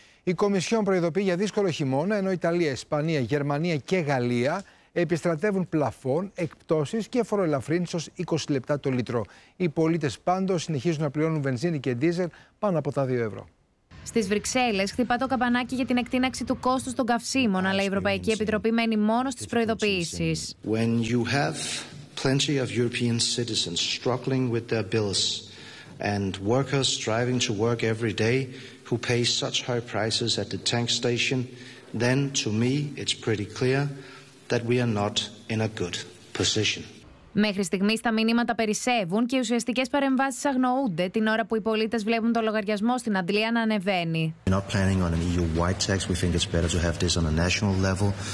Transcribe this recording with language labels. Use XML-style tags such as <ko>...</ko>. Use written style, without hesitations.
<el>Η Κομισιόν προειδοποιεί για δύσκολο χειμώνα, ενώ Ιταλία, Ισπανία, Γερμανία και Γαλλία επιστρατεύουν πλαφόν, εκπτώσεις και φοροελαφρύνσεως 20 λεπτά το λίτρο. Οι πολίτες πάντως συνεχίζουν να πληρώνουν βενζίνη και ντίζελ πάνω από τα 2 ευρώ. Στις Βρυξέλλες χτυπά το καμπανάκι για την εκτείναξη του κόστους των καυσίμων, αλλά η Ευρωπαϊκή Επιτροπή μένει μόνο στις προειδοποιήσεις.</el> <en>When you have plenty of European citizens struggling with their bills and workers striving to work every day who pay such high prices at the tank station, then to me it's pretty clear that we are not in a good position.</en> <el>Μέχρι στιγμής τα μηνύματα περισσεύουν και οι ουσιαστικές παρεμβάσεις αγνοούνται την ώρα που οι πολίτες βλέπουν το λογαριασμό στην Αγγλία να ανεβαίνει.</el> <en>We're not planning on an EU-wide tax. We think it's better to have this on a national level.</en>